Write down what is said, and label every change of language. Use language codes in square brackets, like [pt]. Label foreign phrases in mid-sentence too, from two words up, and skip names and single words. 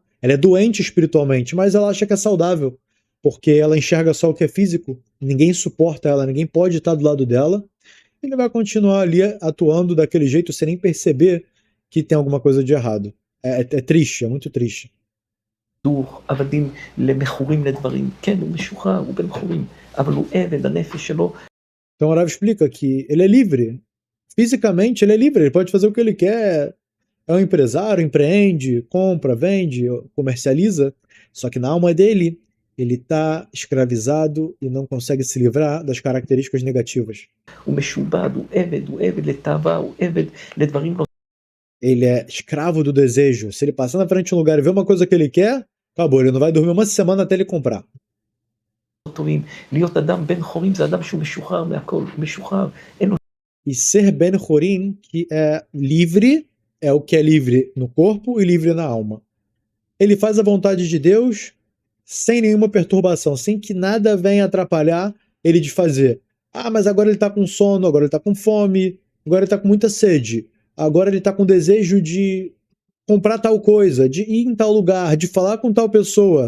[pt] Ela é doente espiritualmente, mas ela acha que é saudável, porque ela enxerga só o que é físico, ninguém suporta ela, ninguém pode estar do lado dela, ele vai continuar ali atuando daquele jeito sem nem perceber que tem alguma coisa de errado. É triste, é muito triste. [he] עבדים למכורים לדברים. כן, הוא משוחרר, הוא בן חורים, אבל הוא עבד, הנפש שלו. [pt] Então o Rav explica que ele é livre. Fisicamente ele é livre, ele pode fazer o que ele quer. É um empresário, empreende, compra, vende, comercializa. Só que na alma dele, ele está escravizado e não consegue se livrar das características negativas. [he] הוא משובד, הוא עבד לתאווה, הוא עבד לדברים לא [pt] Ele é escravo do desejo. Se ele passar na frente de um lugar e ver uma coisa que ele quer, acabou, ele não vai dormir uma semana até ele comprar. [he] טובים. להיות אדם בן חורים זה אדם שהוא משוחרר מהכל, הוא משוחרר, אין לו [pt] E ser [he] בן חורים, [pt] que é livre, é o que é livre no corpo e livre na alma. Ele faz a vontade de Deus sem nenhuma perturbação, sem que nada venha atrapalhar ele de fazer. Ah, mas agora ele está com sono, agora ele está com fome, agora ele está com muita sede, agora ele está com desejo de comprar tal coisa, de ir em tal lugar, de falar com tal pessoa.